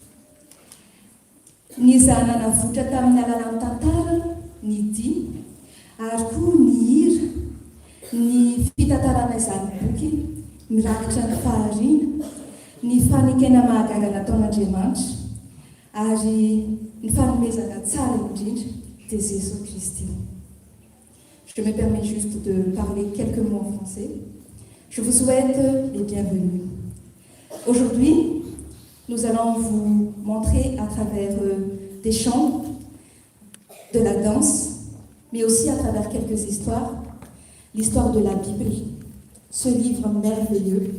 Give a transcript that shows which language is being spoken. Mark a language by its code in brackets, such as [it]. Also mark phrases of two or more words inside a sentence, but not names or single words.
[mg] Ny zanana votra tamin'ny alalan'ny tantara ny dimy ary koa ny hira ny fitantarana izany boky mirakitra ny fahariana ny fanekena mahagaga nataon'Andriamanitra ary ny fanomezana tsara indrindra de Jésus Christ. [fr] Je me permets juste de parler quelques mots en français. Je vous souhaite les bienvenus. Aujourd'hui, nous allons vous montrer à travers des chants, de la danse, mais aussi à travers quelques histoires, l'histoire de la Bible, ce livre merveilleux.